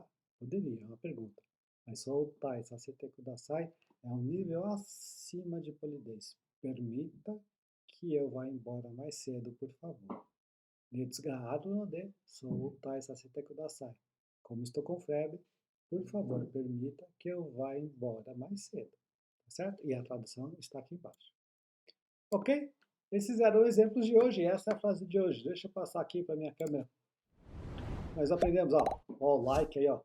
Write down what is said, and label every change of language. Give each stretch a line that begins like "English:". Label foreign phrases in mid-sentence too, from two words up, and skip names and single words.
Portuguese: Poderia, é uma pergunta. Mas
Japanese: 早退させてください
Portuguese: é um nível acima de polidez. Permita que eu vá embora mais cedo, por favor.
Japanese: 熱があるので早退させてください.
Portuguese: Como estou com febre, por favor, permita que eu vá embora mais cedo. Tá certo? E a tradução está aqui embaixo. Ok? Esses eram os exemplos de hoje. Essa é a frase de hoje. Deixa eu passar aqui para minha câmera. Nós aprendemos, ó, o like aí, ó.